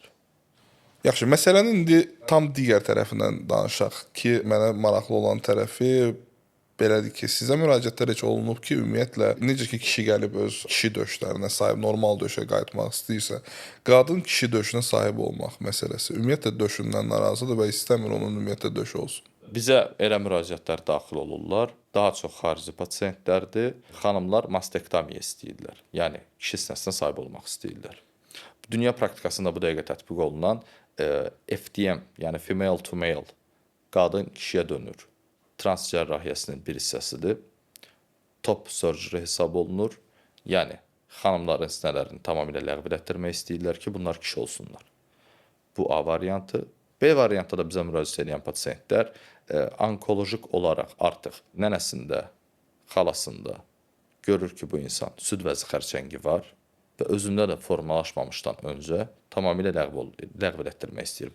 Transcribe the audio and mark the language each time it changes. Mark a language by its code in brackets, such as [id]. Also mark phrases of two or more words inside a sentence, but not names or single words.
[az] Yaxşı, məsələnin indi tam digər tərəfindən danışaq ki, mənə maraqlı olan tərəfi belədir ki, sizə müraciətlər heç olunub ki, ümumiyyətlə necə ki kişi gəlib öz kişi döşlərinə sahib, normal döşə qayıtmaq istəyirsə, qadın kişi döşünə sahib olmaq məsələsi ümumiyyətlə döşündən narazıdır və istəmir onun ümumiyyətlə döşü olsun. Bizə elə müraciətlər daxil olurlar. Daha çox xarici pasientlərdir. Xanımlar mastektomiya istəyirlər. Yəni kişi sinəsinə sahib olmaq istəyirlər. Dünya praktikasında bu dəqiqə tətbiq olunan FTM, yəni [en] female to male, [az] qadın kişiyə dönür. Trans cərrahiyyəsinin bir hissəsidir. [en] Top surgery [az] hesab olunur. Yəni xanımların sinələrini tamamilə ləğv etdirmək istəyirlər ki, bunlar kişi olsunlar. Bu A variantı. B variantda da bizə müraciət edən pasientlər onkolojik olaraq artıq nənəsində, xalasında görür ki, bu insan süd vəzi xərçəngi var və özündə də formalaşmamışdan öncə tamamilə ləğv etdirmək istəyir.